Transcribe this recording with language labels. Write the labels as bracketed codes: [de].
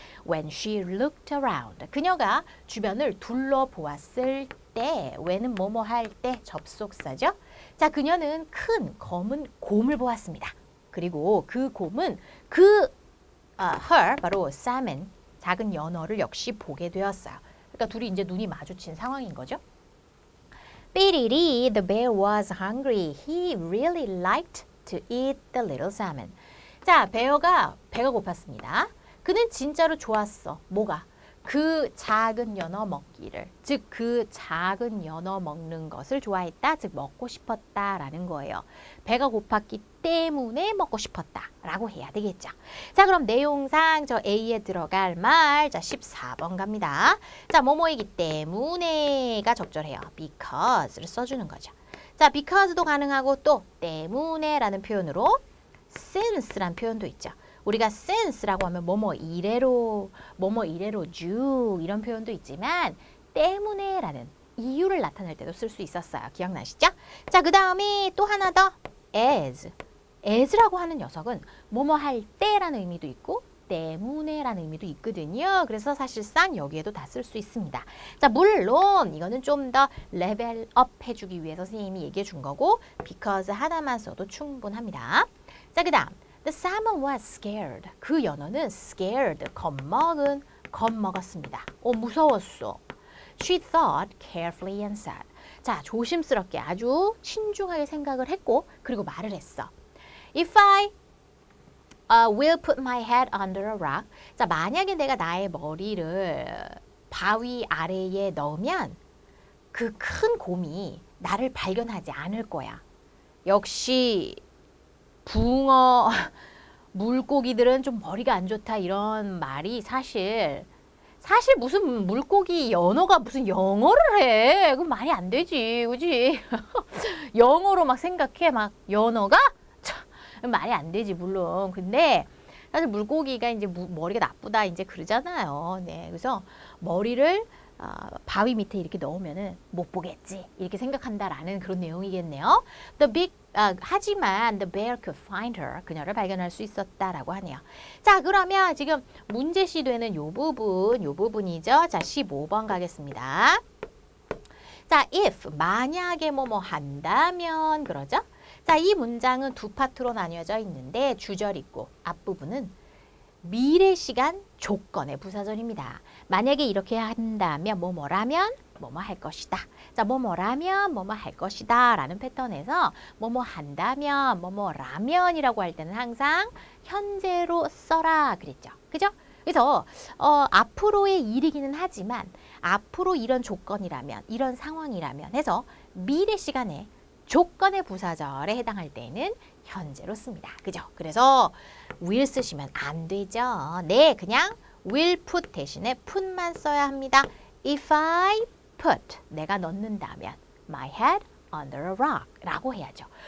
[en] When she looked around, [ko] 그녀가 주변을 둘러보았을 때, when은 뭐뭐 할 때 접속사죠. 자, 그녀는 큰 검은 곰을 보았습니다. 그리고 그 곰은 her, 바로 salmon, 작은 연어를 역시 보게 되었어요. 그러니까 둘이 이제 눈이 마주친 상황인 거죠. [en] 삐리리, the bear was hungry. He really liked to eat the little salmon. [ko] 자, 베어가 배가 고팠습니다. 그는 진짜로 좋았어. 뭐가? 그 작은 연어 먹기를, 즉 그 작은 연어 먹는 것을 좋아했다, 즉 먹고 싶었다라는 거예요. 배가 고팠기 때문에 먹고 싶었다라고 해야 되겠죠. 자, 그럼 내용상 저 A에 들어갈 말, 자 14번 갑니다. 자, 뭐뭐이기 때문에가 적절해요. because를 써주는 거죠. 자, because도 가능하고 또 때문에라는 표현으로 since란 표현도 있죠. 우리가 since라고 하면 뭐뭐 이래로 쭉 이런 표현도 있지만 때문에라는 이유를 나타낼 때도 쓸 수 있었어요. 기억나시죠? 자, 그 다음에 또 하나 더 as라고 하는 녀석은 뭐뭐 할 때라는 의미도 있고 때문에라는 의미도 있거든요. 그래서 사실상 여기에도 다 쓸 수 있습니다. 자, 물론 이거는 좀 더 레벨업 해주기 위해서 선생님이 얘기해 준 거고 because 하나만 써도 충분합니다. 자, 그 다음 [en] The salmon was scared. [ko] 그 연어는 scared, 겁먹었습니다. 무서웠어. [en] She thought carefully and said. [ko] 자, 조심스럽게 아주 신중하게 생각을 했고 그리고 말을 했어. [en] If I will put my head under a rock. [ko] 자, 만약에 내가 나의 머리를 바위 아래에 넣으면 그 큰 곰이 나를 발견하지 않을 거야. 역시 붕어, 물고기들은 좀 머리가 안 좋다 이런 말이 사실 무슨 물고기 연어가 무슨 영어를 해. 그건 말이 안 되지. 그지? 영어로 막 생각해. 막 연어가? 참, 말이 안 되지 물론. 근데 사실 물고기가 이제 머리가 나쁘다 이제 그러잖아요. 네. 그래서 머리를 바위 밑에 이렇게 넣으면은 못 보겠지 이렇게 생각한다라는 그런 내용이겠네요. 하지만 [en] the bear could find her. [ko] 그녀를 발견할 수 있었다라고 하네요. 자, 그러면 지금 문제시 되는 요 부분이죠. 자, 15번 가겠습니다. 자, if 만약에 뭐뭐 한다면 그러죠. 자, 이 문장은 두 파트로 나뉘어져 있는데 주절 있고 앞부분은 미래 시간 조건의 부사절입니다. 만약에 이렇게 한다면 뭐뭐라면 뭐뭐 할 것이다. 자, 뭐뭐라면 뭐뭐 할 것이다 라는 패턴에서 뭐뭐 한다면 뭐뭐라면이라고 할 때는 항상 현재로 써라 그랬죠. 그죠? 그래서 앞으로의 일이기는 하지만 앞으로 이런 조건이라면 이런 상황이라면 해서 미래 시간에 조건의 부사절에 해당할 때는 현재로 씁니다. 그죠? 그래서 will 쓰시면 안 되죠. 네, 그냥 will put 대신에 put만 써야 합니다. [en] If I put, [ko] 내가 넣는다면 [en] my head under a rock [ko] 라고 해야죠.